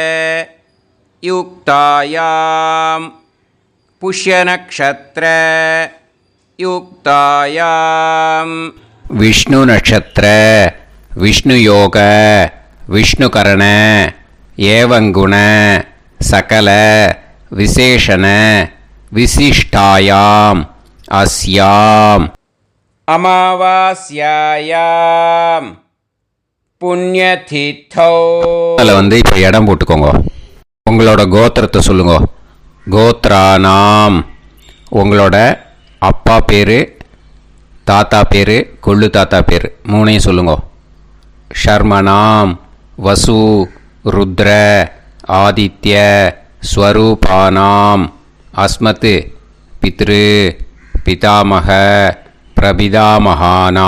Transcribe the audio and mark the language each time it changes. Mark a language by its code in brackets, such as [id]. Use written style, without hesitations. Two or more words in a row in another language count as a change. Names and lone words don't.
[sa] युक्तायां पुष्यनक्षत्र युक्तायां विष्णु नक्षत्र विष्णुयोग विष्णुकरण एवं गुण सकल विशेषण विशिष्टायाम् अस्याम् अमावास्यायां புண்ணியதித்தோ. [ta] அதில் இப்போ இடம் போட்டுக்கோங்க. உங்களோட கோத்திரத்தை சொல்லுங்க. [sa] கோத்ரானாம். [ta] உங்களோட அப்பா பேர், தாத்தா பேர், கொள்ளு தாத்தா பேர் 3ஐயும் சொல்லுங்க. [sa] शर्मणां वसु रुद्र आदित्य स्वरूपाणां अस्मत् पितृ पितामह प्रपितामहाना.